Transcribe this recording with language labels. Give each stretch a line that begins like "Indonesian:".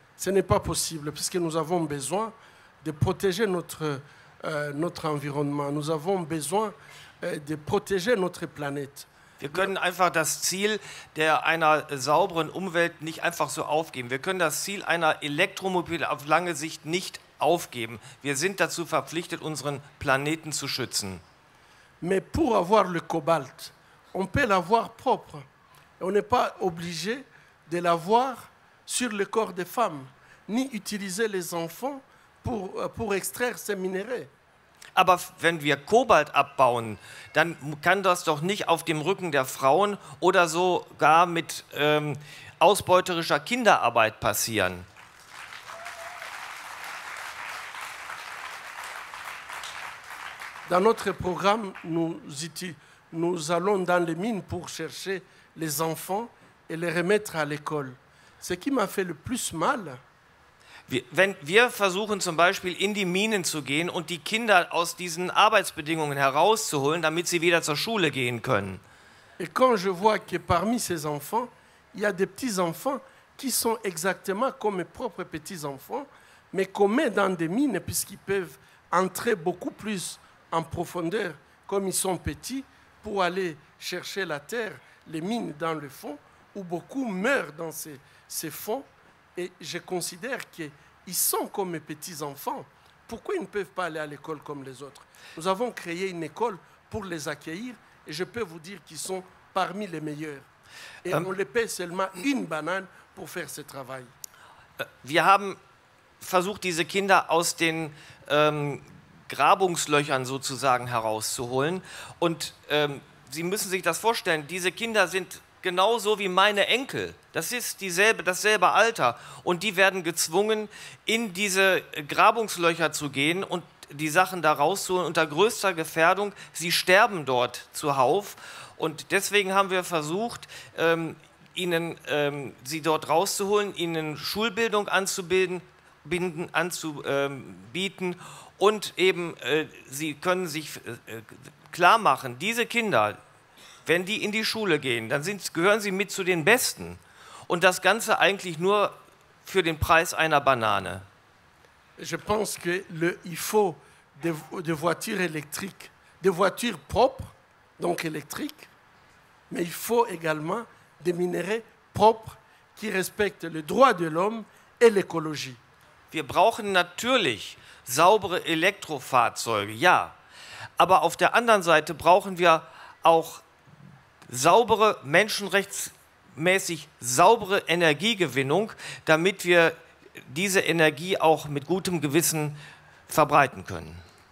French: Ce n'est pas possible puisque nous avons besoin de protéger notre environnement. Nous avons besoin de protéger notre planète.
German: Wir können einfach das Ziel einer sauberen Umwelt nicht einfach so aufgeben. Wir können das Ziel einer Elektromobilität auf lange Sicht nicht aufgeben. Wir sind dazu verpflichtet, unseren Planeten zu schützen.
French: Mais pour avoir le cobalt, on peut l'avoir propre. On n'est pas obligé de l'avoir sur le corps des femmes, ni utiliser les enfants pour extraire ces minéraux.
German: Aber wenn wir Kobalt abbauen, dann kann das doch nicht auf dem Rücken der Frauen oder sogar mit ausbeuterischer Kinderarbeit passieren.
French: Dans notre programme, nous allons dans les mines pour chercher les enfants et les remettre à l'école. Ce qui m'a fait le plus mal,
German: wenn wir versuchen zum Beispiel in die Minen zu gehen und die Kinder aus diesen Arbeitsbedingungen herauszuholen, damit sie wieder zur Schule gehen können.
French: Et quand je vois que parmi ces enfants, il y a des petits-enfants qui sont exactement comme mes propres petits-enfants, mais qu'on met dans des mines puisqu'ils peuvent entrer beaucoup plus en profondeur comme ils sont petits pour aller chercher la terre, les mines dans le fond, où beaucoup meurent dans ces fonds. Et je considère qu'ils sont comme mes petits-enfants. Pourquoi ils ne peuvent pas aller à l'école comme les autres? Nous avons créé une école pour les accueillir et je peux vous dire qu'ils sont parmi les meilleurs. Et on les paie seulement une banane pour faire ce travail.
German: Wir haben versucht, diese Kinder aus den Grabungslöchern sozusagen herauszuholen. Und Sie müssen sich das vorstellen, diese Kinder sind genauso wie meine Enkel. Das ist dasselbe Alter. Und die werden gezwungen, in diese Grabungslöcher zu gehen und die Sachen da rauszuholen unter größter Gefährdung. Sie sterben dort zuhauf. Und deswegen haben wir versucht, sie dort rauszuholen, ihnen Schulbildung anzubieten und eben sie können sich klar machen, diese Kinder, wenn die in die Schule gehen, dann gehören sie mit zu den Besten. Und das Ganze eigentlich nur für den Preis einer Banane.
French: Je pense qu'il faut des voitures électriques, des voitures propres, donc électriques, mais il faut également des minerais propres qui respectent les droits de l'homme et l'écologie.
German: Wir brauchen natürlich saubere Elektrofahrzeuge, ja. Aber auf der anderen Seite brauchen wir auch saubere, menschenrechtsmäßig saubere Energiegewinnung, damit wir diese Energie auch mit gutem Gewissen verbreiten können.